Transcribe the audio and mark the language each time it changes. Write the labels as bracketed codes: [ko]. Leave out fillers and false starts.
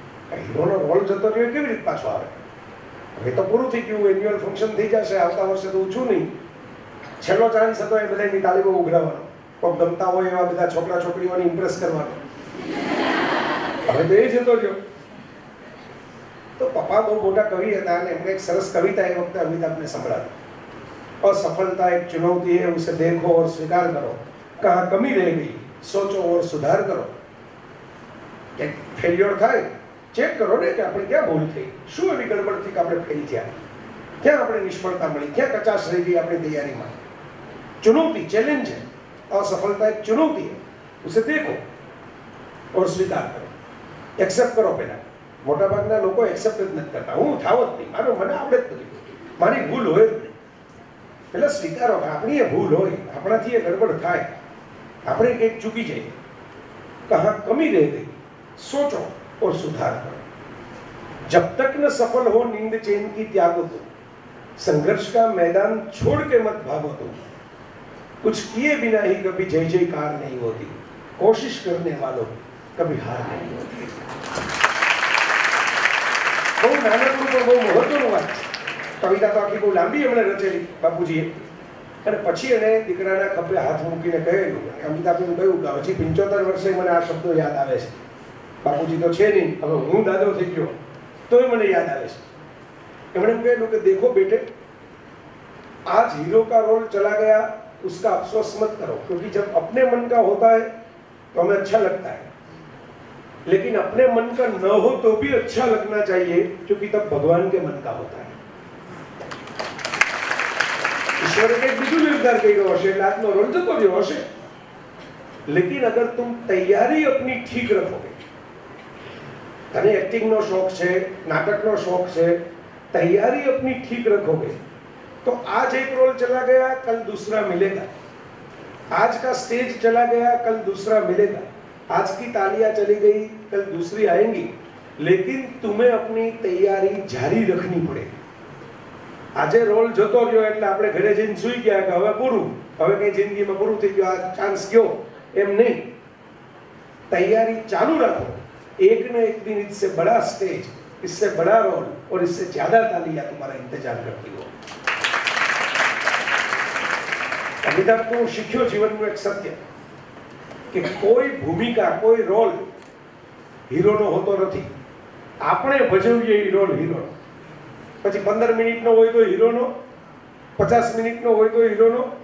[gu] હીરોનો role જતો રહ્યો કેવી રીતે પાછો આવે? હવે તો પૂરું થઈ ગયું, એન્યુઅલ ફંક્શન થઈ જશે, આવતા વર્ષે તો ઊંચું નહીં. છેલ્લો ચાન્સ હતો એ બધાની તાલીમો ઉઘરાવવાનો, કોઈ ગમતા હોય એવા બધા છોકરા છોકરીઓને ઇમ્પ્રેસ કરવાનો. હવે તો એ જતો રહ્યો. તો પપ્પા બહુ મોટા કવિ હતા અને એમણે એક સરસ કવિતા એ વખતે અમિતાભને સંભળાવી. [hi] असफलता एक चुनौती है, उसे देखो और स्वीकार करो, कहाँ कमी रह गई सोचो और सुधार करो. [gu] કે ફેલ્યોર થાય ચેક કરો ને કે આપણે ક્યાં ભૂલ થઈ, શું એવી ગડબડ થઈ કે આપણે ફેલ થયા, ક્યાં આપણે નિષ્ફળતા મળી, ક્યાં કચાશ રહી ગઈ આપણી તૈયારીમાં. [hi] ચુનૌતી, ચેલેન્જ है, असफलता एक चुनौती है, उसे देखो और स्वीकार करो. [gu] એક્સેપ્ટ કરો. પહેલા મોટાભાગના લોકો એક્સેપ્ટ જ નથી કરતા. હું થાવ જ નહીં, મને આવડે જ નથી, મારી ભૂલ હોય જ નહીં. એટલે સ્વીકારો કે આપણી એ ભૂલ હોય, આપણાથી એ ગડબડ થાય, આપણે કંઈક ચૂકી જઈએ, કહાં કમી રહી ગઈ [hi] सोचो और सुधार करो. जब तक न सफल हो नींद चैन की त्यागो तुम, संघर्ष का मैदान छोड़ के मत भागो तुम, कुछ किए बिना ही कभी जय जयकार नहीं होती, कोशिश करने वालों कभी हार नहीं होती. [gu] બહુ નાનકડું પણ બહુ મહત્વનું વાત છે. કવિતા તો આખી બહુ લાંબી એમણે રચેલી બાપુજીએ. અને પછી એને દીકરાના ખભે હાથ મૂકીને કહેલું, અમિતાભને કહ્યું કે હજી 75 વર્ષે મને આ શબ્દો યાદ આવે છે. બાપુજી તો છે નહીં, હવે હું દાદો થઈ ગયો તોય મને યાદ આવે છે. એમણે એમ કહેલું કે [hi] देखो बेटे, आज हीरो का रोल चला गया, उसका अफसोस मत करो, क्योंकि जब अपने मन का होता है तो हमें अच्छा लगता है, लेकिन अपने मन का न हो तो भी अच्छा लगना चाहिए, क्योंकि तब भगवान के मन का होता है. [gu] ईश्वरे કંઈક બીજું નિર્ધાર કર્યો હશે એટલે આજનો રોલ જતો રહ્યો હશે, [hi] लेकिन अगर तुम तैयारी अपनी ठीक रखोगे, [gu] तने एक्टिंग नो शौक છે, [hi] नाटक नो शौक છે, तैयारी अपनी ठीक रखोगे तो आज एक रोल चला गया कल दूसरा मिलेगा, आज का स्टेज चला गया कल दूसरा मिलेगा, आज की तालियां चली गई कल दूसरी आएंगी, लेकिन तुम्हें अपनी तैयारी जारी रखनी पड़ेगी. [gu] આજે રોલ જતો રહ્યો એટલે આપણે ઘરે જઈને સૂઈ ગયા કે હવે પૂરું, હવે કઈ જિંદગીમાં પૂરું થઈ ગયું, આ ચાન્સ ગયો, એમ નહીં. [hi] तैयारी चालू रखो, एक न एक दिन इससे बड़ा स्टेज, इससे बड़ा रोल और इससे ज्यादा तालियां तुम्हारा इंतजार करती हो. [gu] अमिताभ तो શીખ્યો જીવનનું એક સત્ય કે કોઈ ભૂમિકા, કોઈ રોલ હીરોનો હોતો નથી, આપણે ભજવીએ એ રોલ હીરોનો. પછી 15 મિનિટનો હોય તો હીરોનો, 50 મિનિટનો હોય તો હીરોનો.